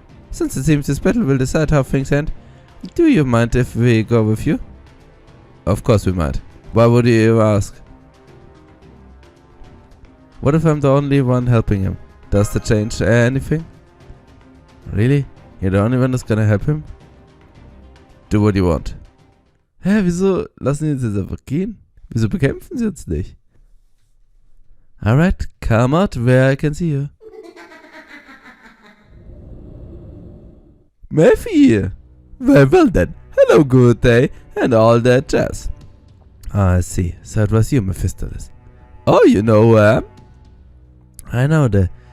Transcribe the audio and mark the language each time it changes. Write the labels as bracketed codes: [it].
[en] Since it seems this battle will decide how things end, do you mind if we go with you? Of course we might. Why would you ask? What if I'm the only one helping him? Does that change anything? Really? You're the only one that's gonna help him? Do what you want. [de] Hä, wieso lassen die uns jetzt einfach gehen? Wieso bekämpfen sie uns nicht? [en] Alright, come out where I can see you. Mephi! Well then, hello good day, and all that jazz. I see, so it was you, Mephistopheles. Oh, you know who I am? I know that.